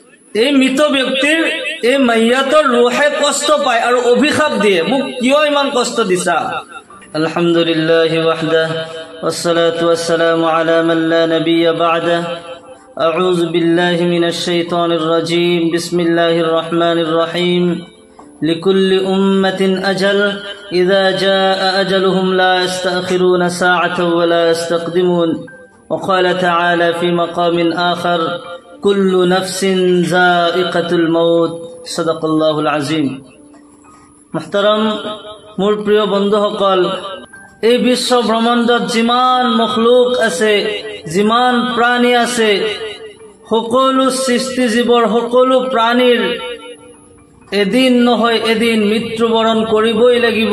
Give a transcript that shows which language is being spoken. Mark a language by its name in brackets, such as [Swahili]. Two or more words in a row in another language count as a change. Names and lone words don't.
[Assamese] এই মৃত ব্যক্তিৰ এই মাইয়াতৰ ৰুহে কষ্ট পায় আৰু অভিশাপ দিয়ে, মোক কিয় ইমান কষ্ট দিছা। [Arabic] الحمد لله وحده والصلاة والسلام على من لا نبي بعده. أعوذ بالله من الشيطان الرجيم. بسم الله الرحمن الرحيم. لكل أمة أجل إذا جاء أجلهم لا يستأخرون ساعة ولا يستقدمون. وقال تعالى في مقام آخر كل نفس ذائقة الموت. صدق الله العظيم. [Assamese] মুহতারাম, মোৰ প্ৰিয় বন্ধুসকল, এই বিশ্ব ব্ৰহ্মাণ্ডত যিমান মখলুক আছে, যিমান প্ৰাণী আছে, সকলো সৃষ্টি জীৱৰ সকলো প্ৰাণীৰ এদিন নহয় এদিন মৃত্যুবৰণ কৰিবই লাগিব।